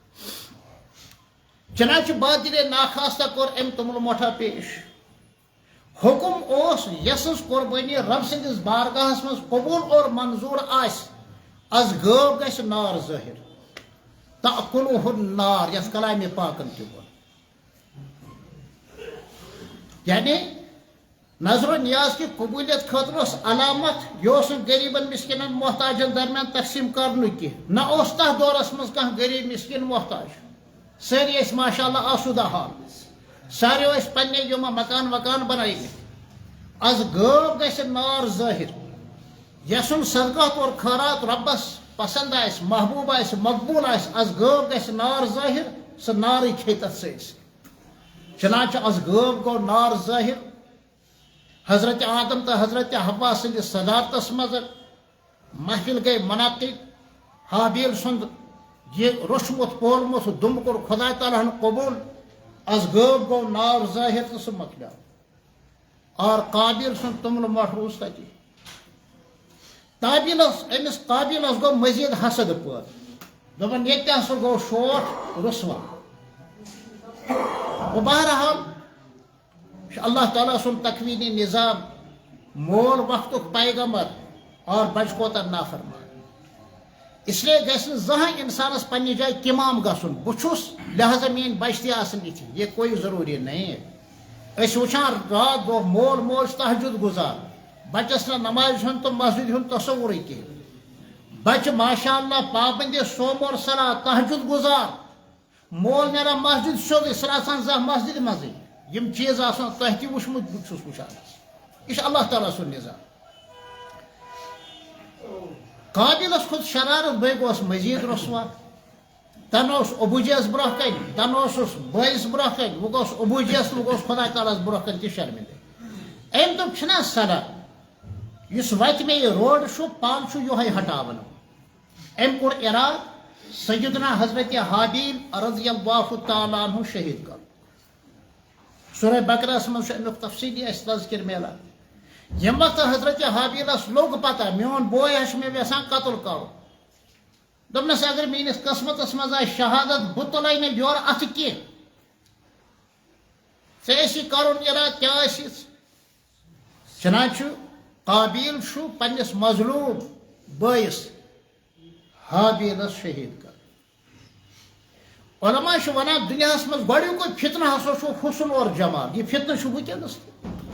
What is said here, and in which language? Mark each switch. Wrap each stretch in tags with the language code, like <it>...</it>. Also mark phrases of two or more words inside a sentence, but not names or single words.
<ks>چنانچہ بادر ناخواستہ کوٚر أمۍ توٚملہٕ مۄٹھا پیش حکم اوس یسٕنٛز قۄربٲنی رب سٕنٛدِس بارگاہس منٛز قبوٗل اور منظوٗر آسہِ از غٲب گژھِ نار ظٲہِر</ks> <ar>تأکلُہ النار</ar> <ks>یتھ کلامِ پاکن تہِ ووٚن یعنی نظر و</ks> <ur>نیاز کی قبولیت</ur> <ks>خاطر اوس علامت یہ اوس نہٕ غریبن مسکینن محتاجن درمیان تقسیم کرنُک کینٛہہ نہ اوس تتھ دورس منٛز کانٛہہ غریب مسکین محتاج سٲری ٲسۍ ماشاء اللہ آسوٗدہ حال ساروی ٲسۍ پننہِ یِم مکان وکان بنٲیمٕتۍ از غٲب گژھِ نار ظٲہِر یسُن صدقات اور خٲرات ربس پسند آسہِ محبوٗب آسہِ مقبوٗل آسہِ از غٲب گژھِ نار ظٲہِر سُہ نارٕے کھیٚیہِ تتھ سٲرسٕے چنانچہ از غٲب گوٚو نار ظٲہِر حضرت آدم تو حضرت حوا سندس صدارتس مز</ks> <ur>محفل گئی منعقد</ur> <ks>حابیل سند یہ روشمت پولمت دم کور خدا تعالیٰ ہن قبول از غٲب گو نار ظاہر تو سہ مکلیو اور قابل سند توٚملہٕ مۄٹھ روٗز تتی أمس قابلس گو مزید حسد پٲدٕ دوٚپُن ییٚتہِ تہِ ہسا گوٚو شوٹ رسوا بہرحال اللہ تعالیٰ سن تکوینی نظام مول وقتک پیغمبر اور بچ کوتر نافرمان اس لیے گژھِ نہٕ زٕہٕنۍ انسانس پننہِ جایہِ کمام گژھُن بہٕ چھُس لہذا میٲنۍ بچہِ تہِ آسن یِتھی</ks> <ur>یہ کوئی ضروری نہیں</ur> <ks>أسۍ وٕچھان رات دۄہ مول موج تہجد گزار بچس نہٕ نمازِ ہُنٛد تہٕ مسجد ہُنٛد تصورٕے کینٛہہ بچہِ ماشاء اللہ پابندی صوم اور صلاۃ تہجد گزار مول نیران مسجد سیوٚدُے سُہ آسان زانٛہہ مسجد منٛزٕے یم چیز آسان تۄہہِ تہِ وٕچھمُت بہٕ چھُس وٕچھان یہ چھُ اللہ تعالیٰ سُنٛد نظام قابلس کھوٚت شرارت بٲے گوس مزید رسوا تن اوس ابوٗجیَس برونٛہہ کنہِ تن اوسُس بٲیِس برونٛہہ کنہِ وۄنۍ گوس ابوٗجیَس تہٕ وۄنۍ گوس خۄدا تعالیٰ ہس برونٛہہ کنہِ تہِ شرمندٕ أمۍ دوٚپ چھُنہ صدا یُس وتہِ مےٚ یہِ روڈ چھُ پان چھُ یِہوٚے ہٹاوان أمۍ کوٚر اِراد سیدنا حضرت حابیل</ks> <ar>رضی اللہ تعالیٰ عنہ</ar> <ks>شہید کرُن سورہ بقرہس منٛز چھُ امیُک تفصیٖلی اَسہِ تذکر میلان ییٚمہِ وقتہٕ حضرت حابیلس لوٚگ پتہ میون بوے چھُ مےٚ یژھان قتل کرُن دوٚپنس اگر میٲنِس قسمتس منٛز آسہِ شہادت بہٕ تُلے نہٕ یورٕ اتھٕ کینٛہہ ژےٚ ٲسی کرُن ارادٕ کیٛاہ آسِس چنانچہ قابیل چھُ پننس مظلوم بٲیِس حابیلس شہید کران علماء چھِ ونان دُنیاہس منٛز گۄڈنیُکُے فتنہٕ ہسا چھُ حسن اور جمال یہِ فتنہٕ چھُ وٕنکیٚنس تہِ</ks>